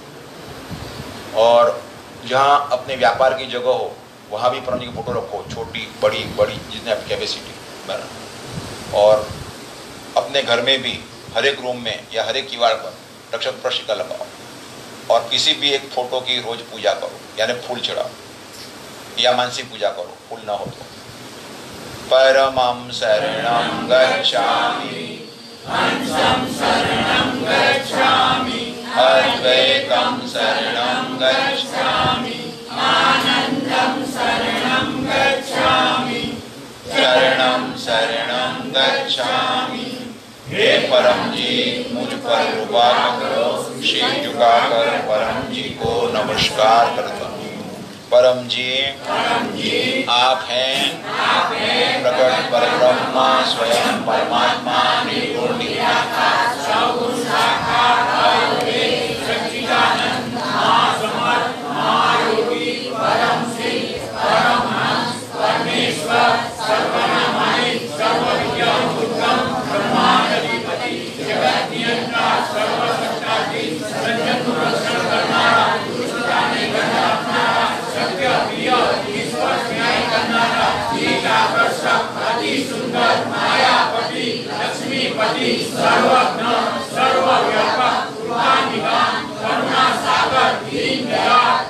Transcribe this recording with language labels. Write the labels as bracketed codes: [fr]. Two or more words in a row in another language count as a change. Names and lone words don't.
[hi] और जहाँ अपने व्यापार की जगह हो वहाँ भी परम जी की फोटो रखो, छोटी बड़ी बड़ी जितने आपकी कैपेसिटी। और अपने घर में भी हर एक रूम में या हर एक किवाड़ पर रक्षक प्रशिका लगाओ, और किसी भी एक फोटो की रोज पूजा करो, यानी फूल चढ़ाओ या मानसिक पूजा करो, फूल ना हो तो। [pi] परमं शरणं गच्छामि, हंसं शरणं गच्छामि, अद्वैतं शरणं गच्छामि, आनंदं शरणं गच्छामि, शरणं शरणं गच्छामि। [hi] हे परम जी, मुझ पर कृपा करो। शीश झुकाकर परम जी को नमस्कार करता हूँ। परम जी आप हैं प्रकट परब्रह्मा, स्वयं परमात्मा, निर्गुण निराकार, सगुण साकार, सच्चिदानंद, महासमर्थ, महायोगी, परम सिद्ध, परमहंस, परमेश्वर, सर्वनामय, सर्वविद्याम उत्तम, ब्रह्माधिपति, जगत नियंता, सर्वसत्ताधीश, सज्जन को रक्षण करनारा, दुष्टता नहीं करना अपनारा, सत्य प्रिय, ईश्वर न्याय करनारा, लीलाकर्षक, अति सुंदर, मायापति, लक्ष्मीपति, सर्वज्ञ, सर्वव्यापक, कृपानिधान, करुणा सागर, दीन दयाल,